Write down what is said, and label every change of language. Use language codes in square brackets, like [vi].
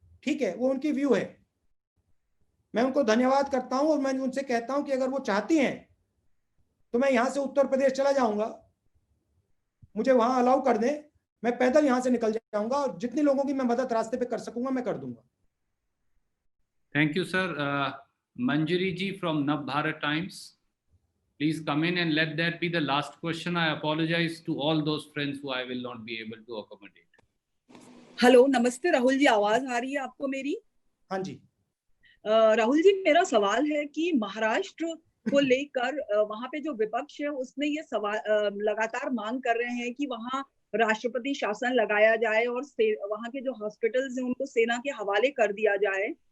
[hi] ठीक है, वो उनकी व्यू है, मैं उनको धन्यवाद करता हूं और मैं उनसे कहता हूं कि अगर वो चाहती हैं तो मैं यहां से उत्तर प्रदेश चला जाऊंगा, मुझे वहां अलाउ कर दें, मैं पैदल यहां से निकल जाऊंगा और जितने लोगों की मैं मदद रास्ते पे कर सकूंगा मैं कर दूंगा। [en] Thank you sir. Manjari ji from Navbharat Times, please come in and let that be the last question. I apologize to all those friends who I will not be able to accommodate. [hi] Hello, नमस्ते राहुल जी, आवाज आ रही है आपको मेरी? हाँ जी। राहुल जी, मेरा सवाल है कि महाराष्ट्र को लेकर वहां पे जो विपक्ष है उसने ये सवाल लगातार मांग कर रहे हैं कि वहां राष्ट्रपति शासन लगाया जाए और वहां के जो हॉस्पिटल्स हैं उनको सेना के हवाले कर दिया जाए।